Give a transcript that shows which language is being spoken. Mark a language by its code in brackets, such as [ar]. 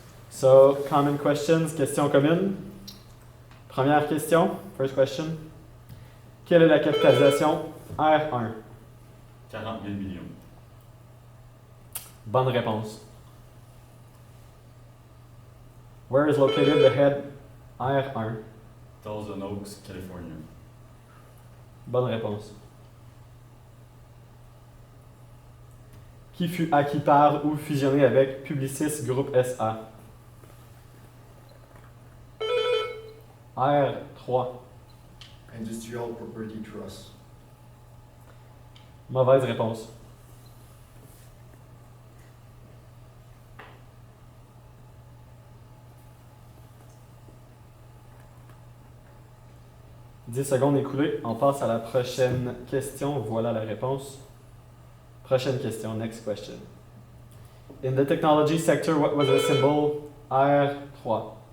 [en] So, common questions, [fr] questions communes. Première question, [en] first question. [fr] Quelle est la capitalisation R1? 40 000 millions. Bonne réponse. [en] Where is located the head R1? Thousand Oaks, California. [fr] Bonne réponse. Qui fut acquis par ou fusionné avec Publicis Groupe SA? R3. Industrial Property Trust. Mauvaise réponse. « 10 secondes écoulées. On passe à la prochaine question. Voilà la réponse. Prochaine question. [en] Next question. In the technology sector, what was the symbol R3?